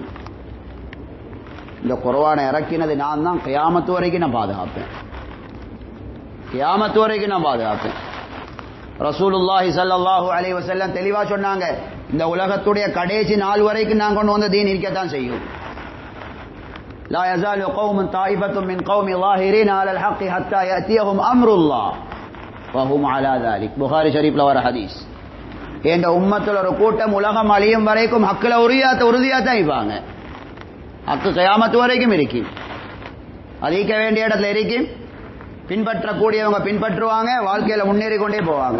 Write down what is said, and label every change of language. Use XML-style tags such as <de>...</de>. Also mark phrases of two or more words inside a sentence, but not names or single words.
<ta>இந்த குர்ஆனை இறக்கினது நான் தான், கியாமத் வரைக்கும் நான் பாதுகாப்பேன். கியாமத் வரைக்கும் நான் பாதுகாப்பேன். ரசூலுல்லாஹி</ta> <ar>صلى الله عليه وسلم</ar> <ta>தெளிவா சொன்னாங்க, இந்த உலகத்துடைய கடைசி நாள் வரைக்கும் நான் கொண்டு வந்த தீன் இருக்கத்தான் செய்யும்.</ta> <ar>لا يزال قوم طائفة من قوم ظاهرين على الحق حتى يأتيهم أمر الله وهم على ذلك.</ar> <ta>புகாரி ஷரீஃப்ல வர ஹதீஸ். இந்த உம்மத்துல ஒரு கூட்டம் உலகம் அழியும் வரைக்கும் ஹக்ல உறுதியா தான் இருப்பாங்க. ஹக்கு கியாமத் வரைக்கும் இருக்கும். அதிக வேண்டிய இடத்துல இருக்கும். பின்பற்றக்கூடியவங்க பின்பற்றுவாங்க, வாழ்க்கையில முன்னேறி கொண்டே போவாங்க.</ta>